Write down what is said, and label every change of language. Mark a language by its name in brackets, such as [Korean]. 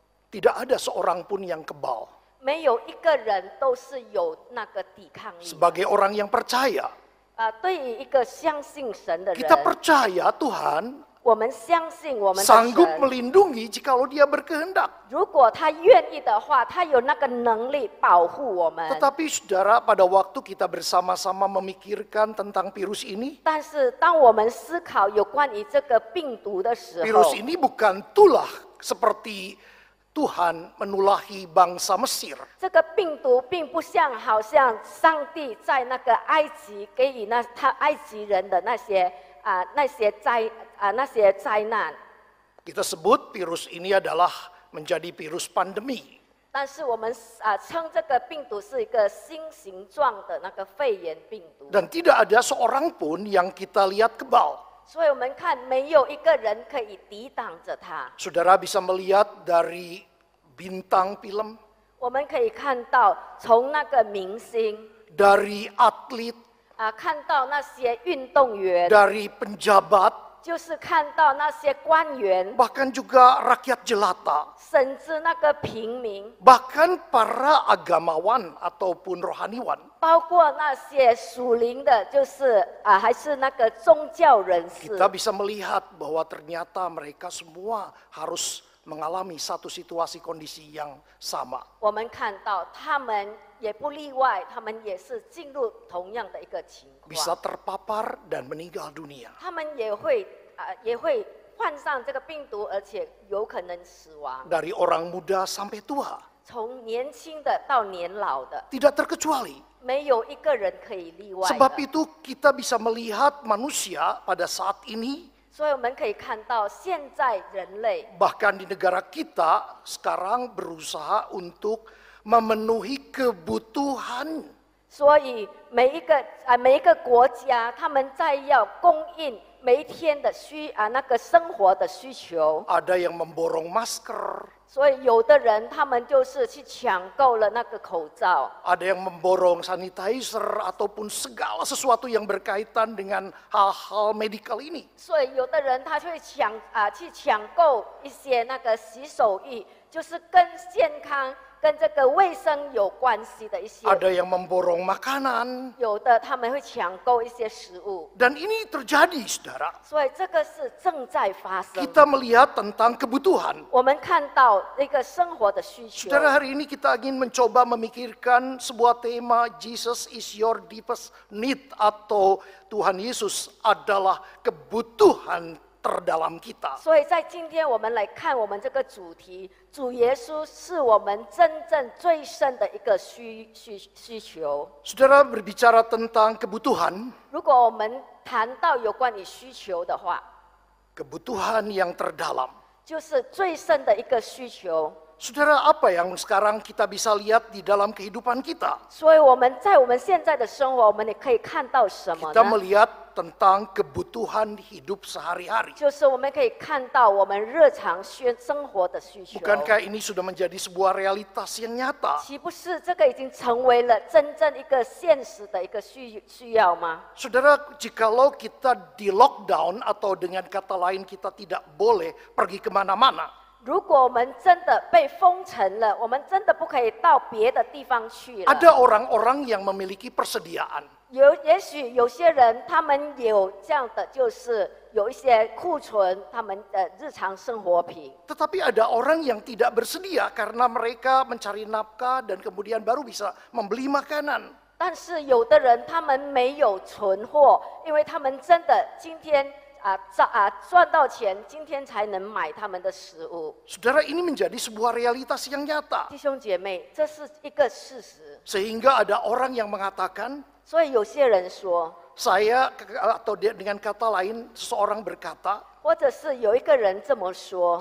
[Indonesian] tidak ada seorang pun yang kebal. [Chinese] 没有一个人都是有那个抵抗力。 [Indonesian] Sebagai orang yang percaya, [Chinese] 对于一个相信神的人， [Indonesian] kita percaya Tuhan [Chinese] 我们相信我们的 [Indonesian] sanggup [Chinese] 神， [Indonesian] melindungi jikalau Dia berkehendak. [Chinese] 如果他愿意的话，他有那个能力保护我们。 [Indonesian] Tetapi saudara, pada waktu kita bersama-sama memikirkan tentang virus ini, [Chinese] 但是当我们思考有关于这个病毒的时候， [Indonesian] virus ini bukan tulah seperti Tuhan menulahi bangsa Mesir. [Chinese] 这个病毒并不像好像上帝在那个埃及给予埃及人的那些灾难。 [Indonesian] Kita sebut virus ini adalah menjadi virus pandemi. [Chinese] 但是我们称这个病毒是一个新形状的那个肺炎病毒， [Indonesian] Dan tidak ada seorang pun yang kita lihat kebal. [Chinese] 所以我们看没有一个人可以抵挡着它。 [Indonesian] Saudara bisa melihat dari bintang film, [Chinese] 我们可以看到从那个明星 [Indonesian] dari atlet, [Chinese] 看到那些运动员， [Indonesian] dari penjabat, [Chinese] 就是看到那些官员， [Indonesian] bahkan juga rakyat jelata, [Chinese] 甚至那个平民， [Indonesian] bahkan para agamawan ataupun rohaniwan. [Chinese] 包括那些属灵的，就是还是那个宗教人士。 [Indonesian] Kita bisa melihat bahwa ternyata mereka semua harus mengalami satu situasi kondisi yang sama. [Chinese] 我们看到他们也不例外，他们也是进入同样的一个情 [Indonesian] Bisa [Chinese] 况， [Indonesian] terpapar dan meninggal dunia. [Chinese] 他们也会患上这个病毒，而且有可能死亡， [Indonesian] Dari orang muda sampai tua, [Chinese] 从年轻的到年老的， [Indonesian] tidak terkecuali. [Chinese] 没有一个人可以例外 [Indonesian] Sebab [Chinese] 的。 [Indonesian] itu kita bisa melihat manusia pada saat ini, [Chinese] 所以我们可以看到，现在人类 [Indonesian] bahkan di negara kita sekarang berusaha untuk memenuhi kebutuhan. [Chinese] 所以每一个国家，他们在要供应每一天的那个生活的需求， [Indonesian] Ada yang memborong masker, [Chinese] 所以有的人他们就是去抢购了那个口罩， [Indonesian] ada yang memborong sanitizer ataupun segala sesuatu yang berkaitan dengan hal-hal medikal ini. [Chinese] 所以有的人他会去抢购一些那个洗手液，就是跟健康、跟这个卫生有关系的一些。 [Indonesian] Ada yang memborong makanan. [Chinese] 有的他们会抢购一些食物， [Indonesian] Dan ini terjadi, saudara. [Chinese] 所以这个是正在发生。 [Indonesian] Kita melihat tentang kebutuhan. [Chinese] 我们看到一个生活的需求。 [Indonesian] Saudara, hari ini kita ingin mencoba memikirkan sebuah tema, [English] Jesus is your deepest need, [Indonesian] atau Tuhan Yesus adalah kebutuhan terdalam kita. [Chinese] 所以在今天我们来看我们这个主题，主耶稣是我们真正最深的一个需求。 [Indonesian] Saudara, berbicara tentang kebutuhan, [Chinese] 如果我们谈到有关于需求的话， [Indonesian] kebutuhan yang terdalam. [Chinese] 就是最深的一个需求。 [Indonesian] Saudara, apa yang sekarang kita bisa lihat di dalam kehidupan kita? [Chinese] 所以我们在我们现在的生活，我们也可以看到什么 [Indonesian] Kita [Chinese] 呢？ [Indonesian] melihat tentang kebutuhan hidup sehari-hari. [Chinese] 就是我们可以看到我们日常生活的需求。 [Indonesian] Bukankah ini sudah menjadi sebuah realitas yang nyata? [Chinese] 岂不是这个已经成为了真正一个现实的一个需要吗？ [Indonesian] Saudara, jikalau kita di lockdown atau dengan kata lain kita tidak boleh pergi kemana-mana, [Chinese] 如果我们真的被封城了，我们真的不可以到别的地方去了。 [Indonesian] Ada orang-orang yang memiliki persediaan. [Chinese] 也许有些人他们有这样的，就是有一些库存他们的日常生活品。 [Indonesian] Tetapi ada orang yang tidak bersedia karena mereka mencari nafkah dan kemudian baru bisa membeli makanan. [Chinese] 但是有的人他们没有存货，因为他们真的今天赚到钱，今天才能买他们的食物。 [Indonesian] Saudara, ini menjadi sebuah realitas yang nyata. [Chinese] 弟兄姐妹，这是一个事实。 [Indonesian] Sehingga ada orang yang mengatakan, [Chinese] 所以有些人说， [Indonesian] saya atau dengan kata lain seseorang berkata, [Chinese] 或者是有一个人这么说，